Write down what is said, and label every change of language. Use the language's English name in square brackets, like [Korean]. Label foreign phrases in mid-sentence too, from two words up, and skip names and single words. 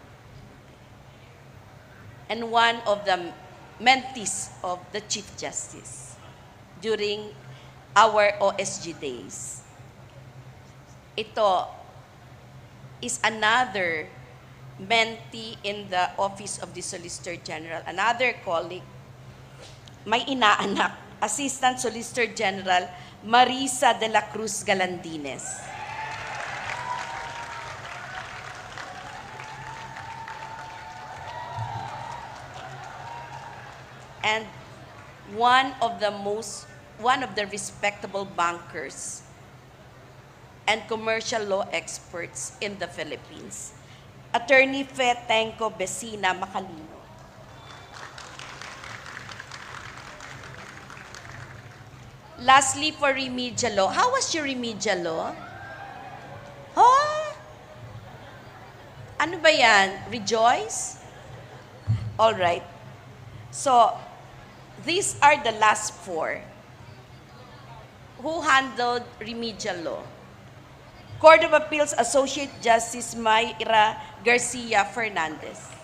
[English] And one of the mentees of the Chief Justice during our OSG days. Ito is another mentee in the Office of the Solicitor General, another colleague, [Filipino] may inaanak, Assistant Solicitor General Marisa de la Cruz Galandines. [English] And one of the respectable bankers and commercial law experts in the Philippines, Attorney Fe Tenco Besina Macalino. Lastly, for remedial law, how was your remedial law? [Filipino] Oh, ano ba yan? [English] Rejoice? All right. So, these are the last four who handled remedial law. Court of Appeals Associate Justice Mayra Garcia Fernandez.